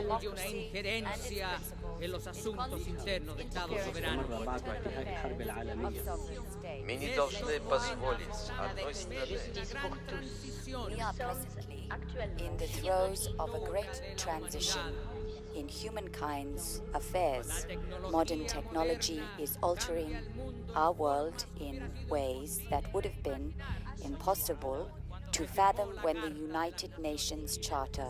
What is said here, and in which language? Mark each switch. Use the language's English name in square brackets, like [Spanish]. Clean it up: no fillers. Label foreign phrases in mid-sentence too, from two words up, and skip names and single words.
[Spanish] una injerencia en los asuntos internos de Estado soberano. [Russian] Мы не должны позволить одной стране. [English] We are presently in the throes of a great transition in humankind's affairs. Modern technology is altering our world in ways that would have been impossible to fathom when the United Nations Charter.